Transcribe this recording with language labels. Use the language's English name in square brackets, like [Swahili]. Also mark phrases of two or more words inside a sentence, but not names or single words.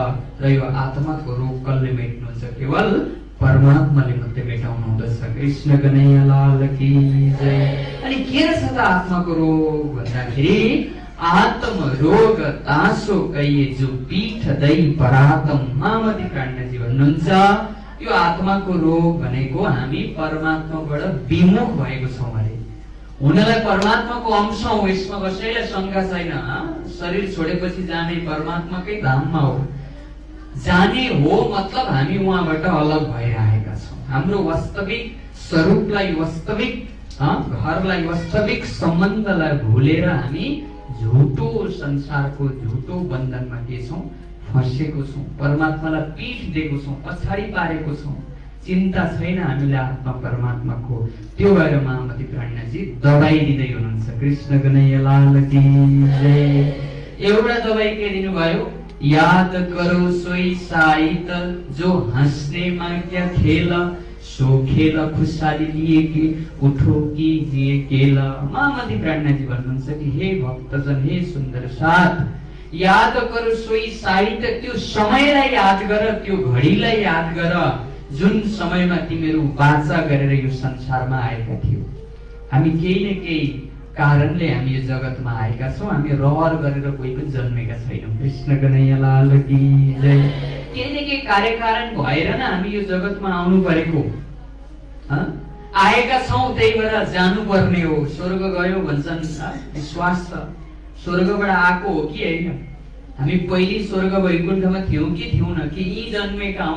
[Nepali] र यो आत्माको रोग कसले मेट्नुहुन्छ? केवल परमात्माले मात्रै मेटाउनु हुँदछ। [Hindi] कृष्ण कन्हैया लाल की जय। [Nepali] अनि के रहेछ त आत्माको रोग भन्दाखेरि [Hindi] आत्म रोग तासो कहिए जो पीठ दई परातम। [Nepali] मामती प्राणजी भन्नुहुन्छ यो आत्माको रोग भनेको हामी परमात्माबाट विमुख भएको छौँ अरे। हुनलाई परमात्माको अंश हो, यसमा कसैलाई शंका छैन। शरीर छोडेपछि जाने परमात्माकै धाममा हो। जाने हो मतलब हामी उहाँबाट अलग भइरहेका छौँ। हाम्रो वास्तविक स्वरूपलाई, वास्तविक घरलाई, वास्तविक सम्बन्धलाई भुलेर हामी झुटो संसारको झुटो बन्धनमा के छौँ? फँसेको छौँ। परमात्मालाई पीठ दिएको छौँ, पछाडि पारेको छौँ। चिन्ता छैन हामीलाई आत्मा परमात्माको। त्यो भएर महामती प्राणजी दबाई दिँदै हुनुहुन्छ। [Hindi] कृष्ण कन्हैया लाल की जय। [Nepali] एउटा दबाई के दिनुभयो? [Hindi] याद करो सोई साइत जो हंसने में क्या खेला, सो खेला खुशहाली लिए कि उठो कीजिए केला। [Nepali] महामती प्राणजी भन्नुहुन्छ कि हे भक्तजन, हे सुन्दर साथ, [Hindi] याद करो सोई साइत, [Nepali] त्यो समयलाई याद गर, त्यो घडीलाई याद गर जुन समयमा तिमीहरू वाचा गरेर यो संसारमा आएका थियौ। हामी केही न केही कारणले हामी यो जगतमा आएका छौँ। हामी रहर गरेर कोही पनि जन्मेका छैनौँ। [Hindi] कृष्ण कन्हैया लाल की जय। [Nepali] केही न केही कार्यकारण भएर न हामी यो जगतमा आउनु परेको आएका छौँ। त्यही भएर जानु पर्ने हो। स्वर्ग गयो भन्छन्, विश्वास छ। स्वर्गबाट आएको हो कि होइन? हामी पहिले स्वर्ग वैकुण्ठमा थियौँ कि थियौँ कि यी जन्मेका हौँ?